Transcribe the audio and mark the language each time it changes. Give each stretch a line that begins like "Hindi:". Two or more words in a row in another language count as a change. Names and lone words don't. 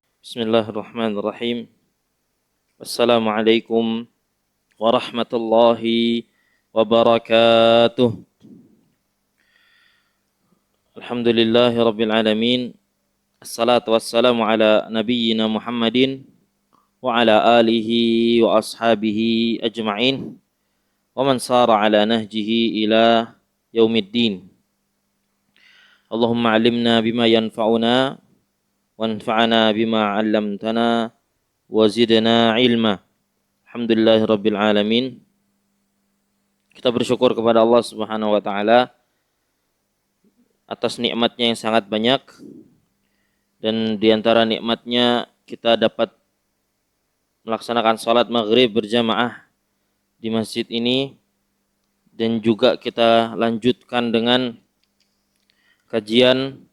Arabic: بسم الله الرحمن الرحيم. السلام عليكم ورحمة الله وبركاته. الحمد لله رب العالمين. الصلاة والسلام على نبينا محمد وعلى آله وأصحابه أجمعين ومن سار على نهجه إلى يوم الدين. اللهم علمنا بما ينفعنا وانفعنا بما علمتنا وزدنا علما. الحمد لله رب العالمين.
Indonesian: Kita bersyukur kepada Allah
Arabic: سبحانه وتعالى
Indonesian: atas nikmatnya yang sangat banyak, dan di antara nikmatnya kita dapat melaksanakan salat maghrib berjamaah di masjid ini, dan juga kita lanjutkan dengan kajian.